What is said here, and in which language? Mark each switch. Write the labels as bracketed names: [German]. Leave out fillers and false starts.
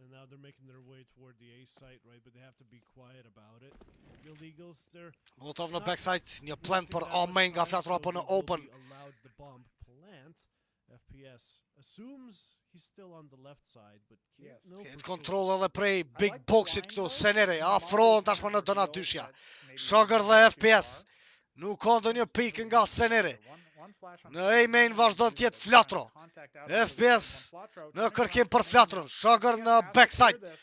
[English] They're making their way toward the A site, right? But they have to be quiet about it. Guild Eagles, they're [Albanian] Molotov në backside, një plant për A-main nga Flatro apo në open. [English] Allowed the bomb plant. FPS assumes he's still on the left side, but can't know. [Albanian] Këtë kontrol edhe prej big boxit këtu, Seneri, afron tashmë në donat dyshja. Sugar dhe FPS Nuk ka ndonjë pikë nga sceneri. Në A-main vazhdon tjetë Flatro. FPS në kërkim për Flatron. Sugar në backside.